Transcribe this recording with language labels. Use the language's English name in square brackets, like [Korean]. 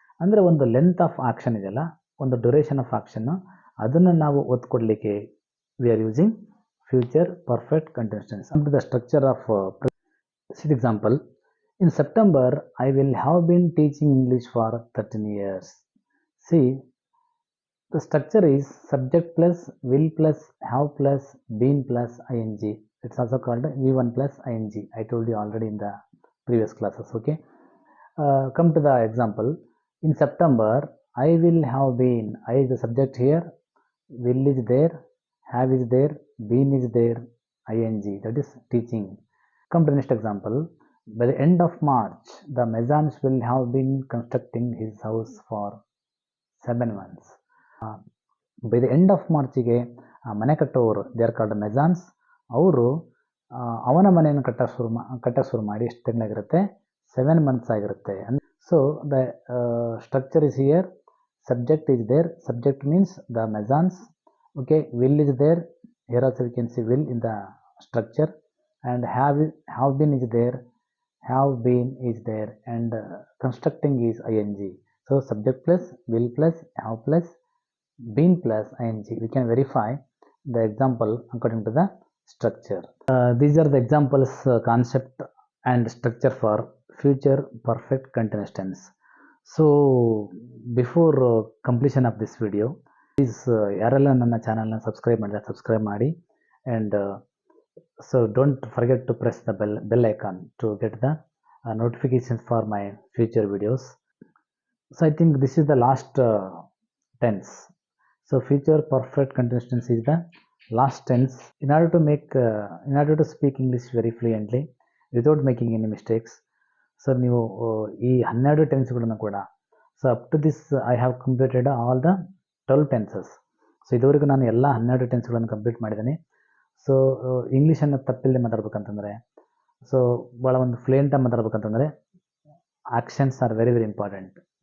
[Kannada] ಅಂದರೆ ಒಂದು length of action ಇದೆಯಲ್ಲ, ಒಂದು ಡ್ಯೂರೇಷನ್ ಆಫ್ ಆಕ್ಷನ್ನು, ಅದನ್ನು ನಾವು ಒತ್ತು ಕೊಡಲಿಕ್ಕೆ [English] We are using future perfect continuous tense. And the structure of example, in September I will have been teaching English for 13 years. See, the structure is subject plus will plus have plus been plus ing. It's also called V1 plus ing. I told you already in the previous classes. Okay, come to the example. In September, I will have been. I is the subject here. Will is there. Have is there. Been is there. ing. That is teaching. Come to the next example. By the end of March, the Mezans will have been constructing his house for 7 months. [Kannada] By the end of ಮಾರ್ಚಿಗೆ ಮನೆ ಕಟ್ಟೋರು, [English] they are called masons, [Kannada] ಅವರು ಅವನ ಮನೆಯನ್ನು ಕಟ್ಟಕ್ಕೆ ಶುರು ಮಾಡಿ ಎಷ್ಟು ತಿಂಗಳಾಗಿರುತ್ತೆ? [English] 7 months [Kannada] ಆಗಿರುತ್ತೆ. [English] So the structure is here, subject is there, subject means the masons. Okay, will is there, here also we can see will in the structure. And have been is there, have been is there, and constructing is ing. So subject plus will plus have plus been plus ing. We can verify the example according to the structure. These are the examples, concept and structure for future perfect continuous tense. So before completion of this video, please [Kannada] ಯಾರೆಲ್ಲ ನನ್ನ ಚಾನಲ್ನ subscribe ಮಾಡಿದ್ರೆ subscribe ಮಾಡಿ, [English] and so don't forget to press the bell icon to get the notifications for my future videos. So I think this is the last tense. So future perfect continuous tense is the last tense. In order to speak English very fluently without making any mistakes, so [Kannada] ನೀವು ಈ 12 ಟೆನ್ಸ್ಗಳನ್ನು ಕೂಡ, [English] So up to this I have completed all the 12 tenses. [Kannada] So ಇದುವರೆಗೂ ನಾನು ಎಲ್ಲ 12 ಟೆನ್ಸ್ಗಳನ್ನು complete ಮಾಡಿದ್ದೀನಿ. So ಇಂಗ್ಲೀಷನ್ನು ತಪ್ಪಿಲ್ಲದೆ ಮಾತಾಡ್ಬೇಕಂತಂದರೆ, so ಭಾಳ ಒಂದು ಫ್ಲೂಯೆಂಟಾಗಿ ಮಾತಾಡ್ಬೇಕಂತಂದರೆ [English] Actions are very very important.